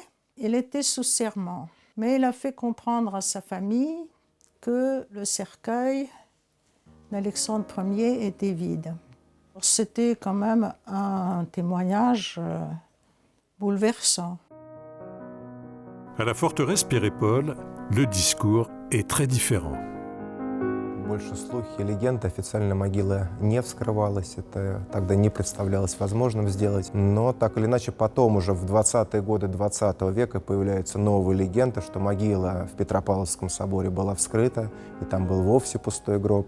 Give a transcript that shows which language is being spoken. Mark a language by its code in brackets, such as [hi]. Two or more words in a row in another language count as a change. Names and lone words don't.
[fr] Il était sous serment, mais il a fait comprendre à sa famille que le cercueil d'Alexandre Ier était vide. C'était quand même un témoignage bouleversant. À la forteresse Pierre-et-Paul, le discours est très différent. [ru] Больше слухи и легенды. Официально могила не вскрывалась. Это тогда не представлялось возможным сделать. Но так или иначе потом уже в 20-е годы 20 века появляются новые легенды, что могила в Петропавловском соборе была вскрыта, и там был вовсе пустой гроб.